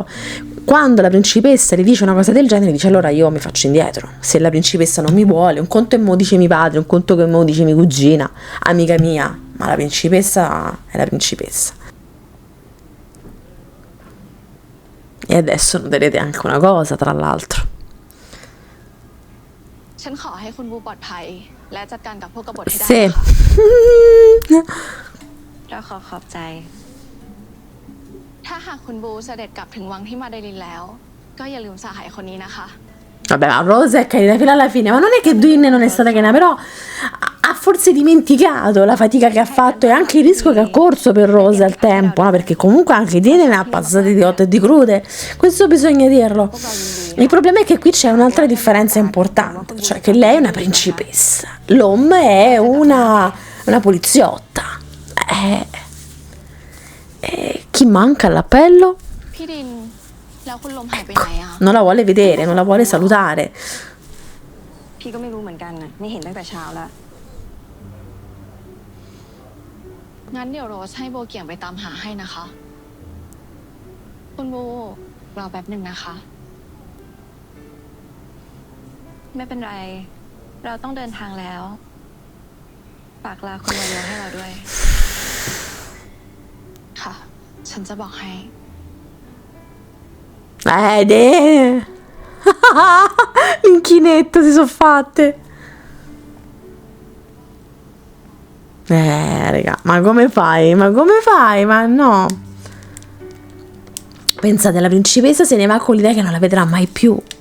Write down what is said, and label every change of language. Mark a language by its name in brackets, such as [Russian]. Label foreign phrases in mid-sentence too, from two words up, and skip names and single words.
[Italian] Quando la principessa gli dice una cosa del genere, dice allora io mi faccio indietro. Se la principessa non mi vuole, un conto è mo dice mio padre, un conto che mo dice mia cugina, amica mia, ma la principessa è la principessa. E adesso noterete anche una cosa, tra l'altro. [Thai] ฉันขอให้คุณบูปลอดภัย และจัดการกับพวกกบฏให้ได้ [Italian] Sì. [Thai] เราขอบใจ ถ้าหากคุณบูเสด็จกลับถึงวังที่มาเดลินแล้ว ก็อย่าลืมสหายคนนี้นะคะ [Italian] Vabbè, ma Rosa è carina fino alla fine, ma non è che Dwayne non è stata carina, però ha forse dimenticato la fatica che ha fatto e anche il rischio che ha corso per Rosa al tempo, no? Perché comunque anche Dwayne ne ha passate di cotte e di crude, questo bisogna dirlo. Il problema è che qui c'è un'altra differenza importante, cioè che lei è una principessa, l'Om è una poliziotta. Chi manca all'appello? [Thai] พี่ดิน แล้วคุณลมหายไปไหนอ่ะ [Italian] Non la vuole vedere, non la vuole salutare. [Thai] พี่ก็ไม่รู้เหมือนกันนะไม่เห็นตั้งแต่เช้าแล้ว งั้นเดี๋ยวโรสให้โบเกี่ยงไปตามหาให้นะคะ คุณโบรอแป๊บหนึ่งนะคะ ไม่เป็นไร เราต้องเดินทางแล้ว ฝากลาคุณวายโยให้เราด้วย ค่ะ ฉันจะบอกให้ [Italian] L'inchinetto si sono fatte. Raga, ma come fai? Ma come fai? Ma no. Pensate, la principessa se ne va con l'idea che non la vedrà mai più.